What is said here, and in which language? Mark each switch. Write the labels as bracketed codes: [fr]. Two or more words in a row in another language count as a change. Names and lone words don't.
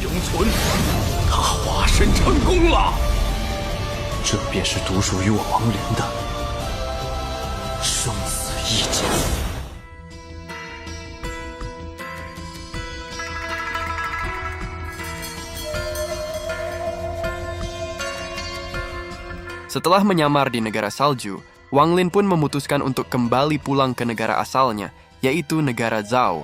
[zh] 存，他化身成功了。这便是独属于我亡灵的生死一劫。 [id] Setelah menyamar di negara salju, Wang Lin pun memutuskan untuk kembali pulang ke negara asalnya, yaitu negara Zhao.